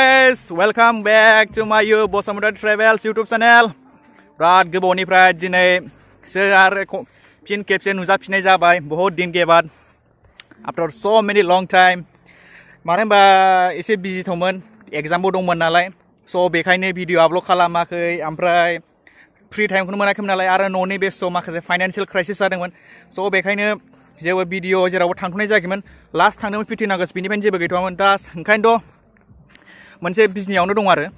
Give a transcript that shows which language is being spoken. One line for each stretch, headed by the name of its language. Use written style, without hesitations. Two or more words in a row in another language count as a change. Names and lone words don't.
English: guys, welcome back to my Basumatary Travels YouTube channel.
Bodo: Biराद गोबावनिफ्राय दिनैसो आरो फिन खेबसे नुजाफिननाय जाबाय
Hindi: बहुत दिन के बाद
English: after so many long time.
Bodo: मानो होनबा एसे बिजि थमोन एग्जामबो दंमोन नालाय so बेखायनो भिडिअ आपल'ड खालामाखै ओमफ्राय फ्रि टाइमखौनो मोनाखैमोन नालाय आरो न'नि बेस्थ माखासे
English: financial crisis
Bodo: जादोंमोन so बेखायनो जेबो भिडिअ जेरावबो थांथ'नाय जायाखैमोन लास्ट थांदोंमोन 15 आगस्ट बिनिफ्रायनो जेबो गैथ'वामोन दा ओंखायनोथ' मोनसे बिजनियावनो दं आरो